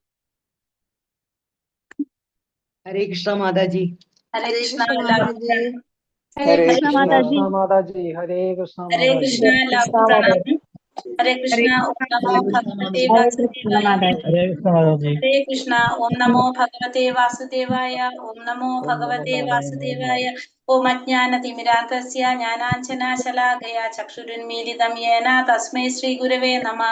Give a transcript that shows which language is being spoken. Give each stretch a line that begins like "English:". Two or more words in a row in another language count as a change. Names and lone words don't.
Hindi: हरे कृष्णा माताजी. हरे कृष्णा माताजी. हरे कृष्ण माताजी. हरे कृष्ण
Sanskrit: हरे कृष्णा
Malayalam: എല്ലാവർക്കും പ്രണാമം.
Sanskrit: ഹരേ കൃഷ്ണ. ഓം നമോ ഭഗവതേ വാസുദേവായ.
Hindi: हरे कृष्ण माताजी.
Sanskrit: ഹരേ കൃഷ്ണ. ഓം നമോ ഭഗവതേ വാസുദേവായ. ഓം നമോ ഭഗവതേ വാസുദേവായ. ഓം അജ്ഞാനതിമിരാന്തസ്യ ജ്ഞാനാഞ്ജനശലാകയാ ചക്ഷുരുന്മീലിതം യേന തസ്മൈ ശ്രീ ഗുരവേ നമഃ.